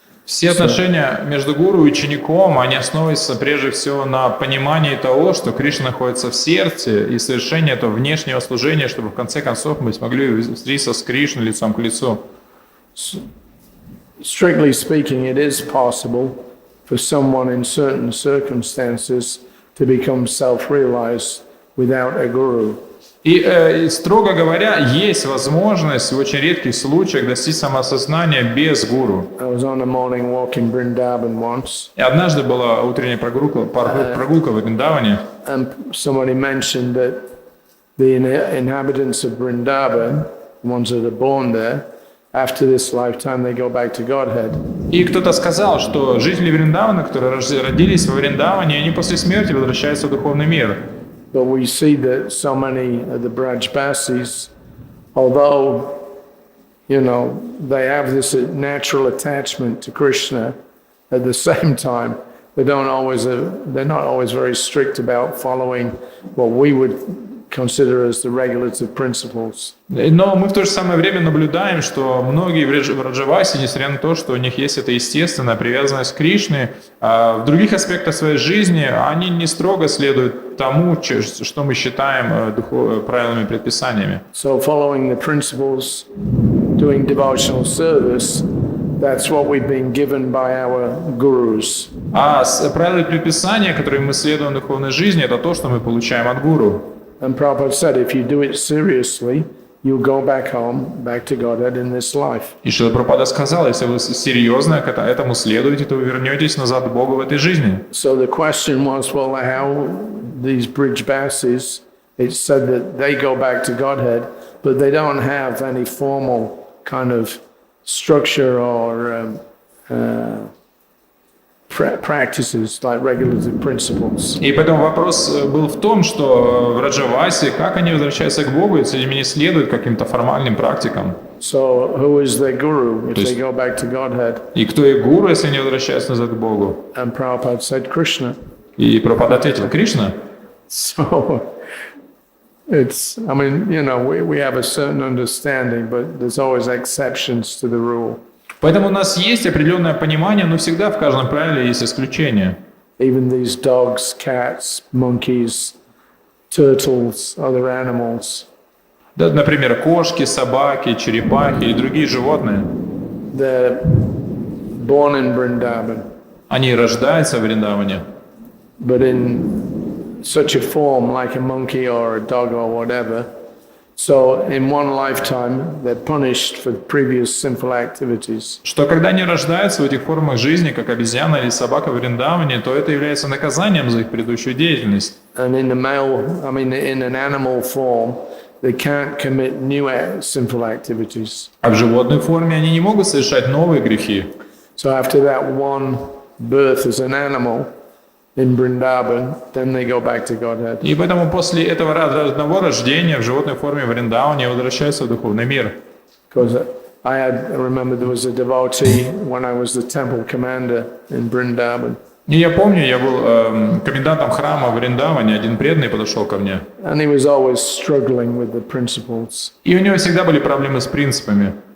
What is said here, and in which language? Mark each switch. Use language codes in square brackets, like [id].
[ru] Все отношения между гуру и учеником, они основываются прежде всего на понимании того, что Кришна находится в сердце, и совершение этого внешнего служения, чтобы в конце концов мы смогли встретиться с Кришной лицом к лицу. [en] Strictly speaking, it is possible for someone in certain circumstances to become self-realized without a guru. [ru] И, строго говоря, есть возможность в очень редких случаях достичь самоосознания без гуру. [en] I was on a morning walk in Vrindavan once. [ru] И однажды была утренняя прогулка в Вриндаване. [en] And somebody mentioned that the inhabitants of Vrindavan, the ones that are born there, after this lifetime they go back to Godhead. [ru] И кто-то сказал, что жители Вриндавана, которые родились во Вриндаване, они после смерти возвращаются в духовный мир. [en] But we see that so many of the Brajbasis, although, they have this natural attachment to Krishna, at the same time, they're not always very strict about following what we would consider as the regulative principles. [ru] Но мы в то же самое время наблюдаем, что многие в Раджавасе, несмотря на то, что у них есть эта естественная привязанность к Кришне, в других аспектах своей жизни они не строго следуют тому, что мы считаем правилами, предписаниями. [en] So following the principles, doing devotional service, that's what we've been given by our gurus. [ru] А правила предписания, которые мы следуем в духовной жизни, это то, что мы получаем от гуру. [en] And Prabhupada said, if you do it seriously, you'll go back home, back to Godhead in this life. [ru] И Шрила Прабхупада сказал, если вы серьезно к этому следуете, то вы вернетесь назад к Богу в этой жизни. [en] So the question was, well, how these Brijbasis, it said that they go back to Godhead, but they don't have any formal kind of structure or practices like regulative principles. [ru] И поэтому вопрос был в том, что в Раджавасе, как они возвращаются к Богу, если они не следуют каким-то формальным практикам. [en] So who is their guru if they go back to Godhead? [ru] И кто их гуру, если они возвращаются назад к Богу? [en] And Prabhupada said Krishna. [ru] И Прабхупада ответил: Кришна. [en] So it's, we have a certain understanding, but there's always exceptions to the rule. [ru] Поэтому у нас есть определенное понимание, но всегда в каждом правиле есть исключения. [en] Even these dogs, cats, monkeys, turtles, other animals. [ru] Да, например, кошки, собаки, черепахи и другие животные. [en] They're born in Vrindavan. [ru] Они рождаются в Вриндаване. [en] But in such a form, like a monkey or a dog or whatever. So in one lifetime, they're punished for previous sinful activities. [ru] Что когда они rождаются в этих формах жизни, как обезьяна или собака в Вриндаване, то это является наказанием за их предыдущую деятельность. [en] And in an animal form, they can't commit new sinful activities. [ru] А в животной форме они не могут совершать новые грехи. [en] So after that one birth as an animal in Vrindavan, then they go back to Godhead. [ru] И поэтому после этого одного рождения в животной форме в Вриндаване возвращаются в духовный мир. [en] Because I remember there was a devotee when I was the temple commander in Vrindavan. [ru] И я помню, я был комендантом храма в Вриндаване, один преданный подошел ко мне. [en] And he was always struggling with the principles. [ru] И у него всегда были проблемы с принципами.